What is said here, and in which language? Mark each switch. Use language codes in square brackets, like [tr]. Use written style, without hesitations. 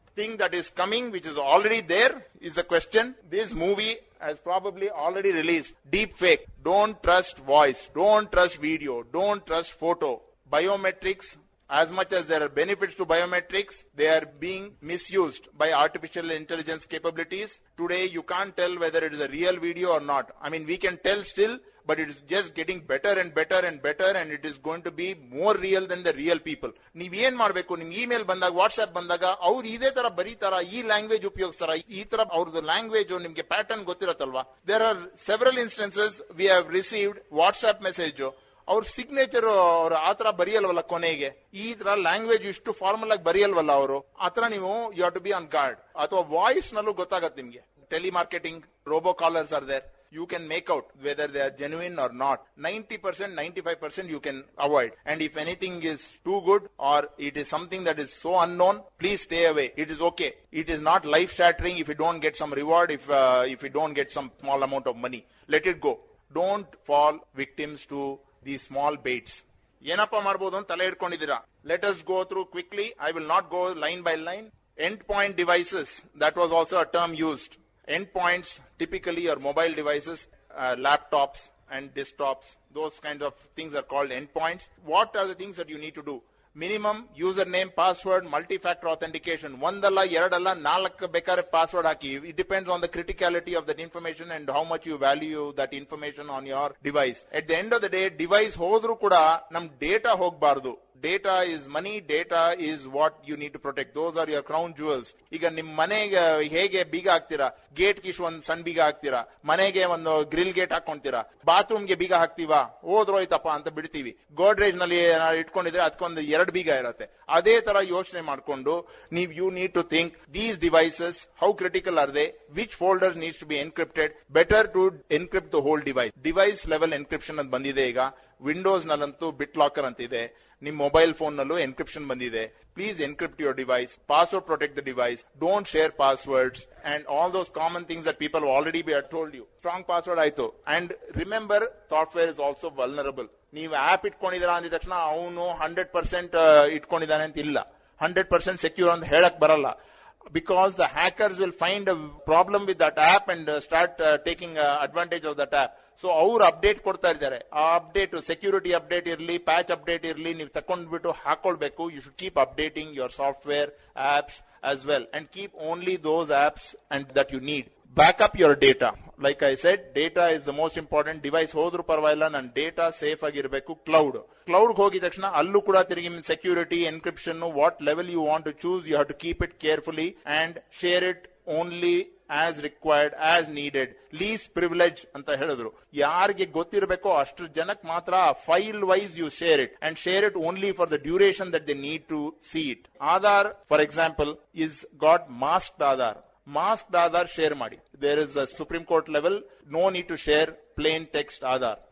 [en] Thing that is coming, which is already there, is the question. This movie has probably already released. Deep fake. Don't trust voice. Don't trust video. Don't trust photo. Biometrics, as much as there are benefits to biometrics, they are being misused by artificial intelligence capabilities. Today, you can't tell whether it is a real video or not. I mean, we can tell still, but it is just getting better and better and better, and it is going to be more real than the real people. [kn] ನೀವ್ ಏನ್ ಮಾಡ್ಬೇಕು, ನಿಮ್ email ಬಂದಾಗ, WhatsApp ಬಂದಾಗ ಅವ್ರು ಇದೇ ತರ ಬರೀತಾರ, ಈ ಲ್ಯಾಂಗ್ವೇಜ್ ಉಪಯೋಗಿಸ್ತಾರ, ಈ ತರ ಅವ್ರದ್ದು ಲ್ಯಾಂಗ್ವೇಜ್ ನಿಮ್ಗೆ pattern ಗೊತ್ತಿರತ್ತಲ್ವಾ. [en] there are several instances we have received WhatsApp message, [kn] ಅವ್ರ ಸಿಗ್ನೇಚರ್ ಅವ್ರು ಆತರ ಬರೆಯಲ್ವಲ್ಲ ಕೊನೆಗೆ, ಈ ತರ ಲ್ಯಾಂಗ್ವೇಜ್ ಇಷ್ಟು ಫಾರ್ಮಲ್ ಆಗಿ ಬರೆಯಲ್ವಲ್ಲ ಅವರು, ಆತರ ನೀವು [en] You have to be on guard. [kn] ಅಥವಾ ವಾಯ್ಸ್ ನಲ್ಲೂ ಗೊತ್ತಾಗತ್ತೆ ನಿಮ್ಗೆ. Telemarketing, [en] Robo callers are there. You can make out whether they are genuine or not. 90%, 95% you can avoid. And if anything is too good or it is something that is so unknown, please stay away. It is okay. It is not life shattering if you don't get some reward, if you don't get some small amount of money. Let it go. Don't fall victims to these small baits. [kn] ಏನಪ್ಪ ಮಾಡಬಹುದು ಅಂತ ತಲೆ ಇಟ್ಕೊಂಡಿದ್ದೀರಾ. [en] Let us go through quickly. I will not go line by line. Endpoint devices, that was also a term used. Endpoints, typically your mobile devices, laptops and desktops, those kinds of things are called endpoints. What are the things that you need to do? Minimum username, password, multi-factor authentication. [kn] ಒಂದಲ್ಲ, ಎರಡಲ್ಲ, 4 ಬೇಕಾದ್ರೆ password hockey. [en] It depends on the criticality of that information and how much you value that information on your device. At the end of the day, device [kn] ಹೋದ್ರೂ ಕೂಡ ನಮ್ data ಹೋಗ್ಬಾರ್ದು. [en] Data is money. Data is what you need to protect. Those are your crown jewels. [kn] ಈಗ ನಿಮ್ ಮನೆಗೆ ಹೇಗೆ ಬೀಗ ಹಾಕ್ತೀರಾ, ಗೇಟ್ ಕಿಶ್ ಒಂದ್ ಸಣ್ಣ ಬೀಗ ಹಾಕ್ತೀರಾ, ಮನೆಗೆ ಒಂದು ಗ್ರಿಲ್ ಗೇಟ್ ಹಾಕೊಂತೀರಾ, ಬಾತ್ರೂಮ್ಗೆ ಬೀಗ ಹಾಕ್ತೀವಾ, ಹೋದ್ರೋಯ್ತಪ್ಪ ಅಂತ ಬಿಡ್ತೀವಿ. ಗೋಡ್ರೇಜ್ ನಲ್ಲಿ ಇಟ್ಕೊಂಡಿದ್ರೆ ಅದಕ್ಕೊಂದು 2 ಬೀಗ ಇರತ್ತೆ. ಅದೇ ತರ ಯೋಚನೆ ಮಾಡ್ಕೊಂಡು ನೀವು [en] You need to think these devices, how critical are they, which folder needs to be encrypted, better to encrypt the whole device. [kn] Device level encryption ಅಂತ ಬಂದಿದೆ ಈಗ. ವಿಂಡೋಸ್ ನಲ್ಲಂತೂ ಬಿಟ್ ಲಾಕರ್ ಅಂತ ಇದೆ. ನಿಮ್ ಮೊಬೈಲ್ ಫೋನ್ ನಲ್ಲೂ ಎನ್ಕ್ರಿಪ್ಷನ್ ಬಂದಿದೆ. [en] Please encrypt your device, password protect the device, don't share passwords and all those common things that people already be told you. Strong password ಆಯ್ತು. And remember, software is also vulnerable. [kn] ನೀವು app ಇಟ್ಕೊಂಡಿದ್ದೀರಾ ಅಂದಿದ ತಕ್ಷಣ ಅವನು 100% ಇಟ್ಕೊಂಡಿದ್ದಾನೆ ಅಂತ ಇಲ್ಲ. 100% secure ಅಂತ ಹೇಳಕ್ ಬರಲ್ಲ. [en] Because the hackers will find a problem with that app and start taking advantage of that app. [kn] So ಅವ್ರು ಅಪ್ಡೇಟ್ ಕೊಡ್ತಾ ಇದ್ದಾರೆ. ಆ ಅಪ್ಡೇಟ್, ಸೆಕ್ಯೂರಿಟಿ ಅಪ್ಡೇಟ್ ಇರಲಿ, ಪ್ಯಾಚ್ ಅಪ್ಡೇಟ್ ಇರಲಿ, ನೀವು ತಕೊಂಡ್ಬಿಟ್ಟು ಹಾಕೊಳ್ಬೇಕು. [en] You should keep updating your software apps as well and keep only those apps and that you need. Back up your data. Like I said, data is the most important. Device [kn] ಹೋದ್ರು ಪರವಾಗಿಲ್ಲ, ನನ್ನ data safe ಆಗಿರಬೇಕು. Cloud ಹೋಗಿದ ತಕ್ಷಣ ಅಲ್ಲೂ ಕೂಡ ತಿರುಗಿ [en] Security, encryption, what level you want to choose, you have to keep it carefully and share it only as required, as needed. [kn] Least privilege ಅಂತ ಹೇಳಿದ್ರು. ಯಾರಿಗೆ ಗೊತ್ತಿರಬೇಕೋ ಅಷ್ಟು ಜನಕ್ಕೆ ಮಾತ್ರ file [en] Wise you share it and share it only for the duration that they need to see it. Aadhaar, for example, is got masked Aadhaar. Masked Aadhaar share ಮಾಡಿ. There is a Supreme Court level, no need to share plain text Aadhaar.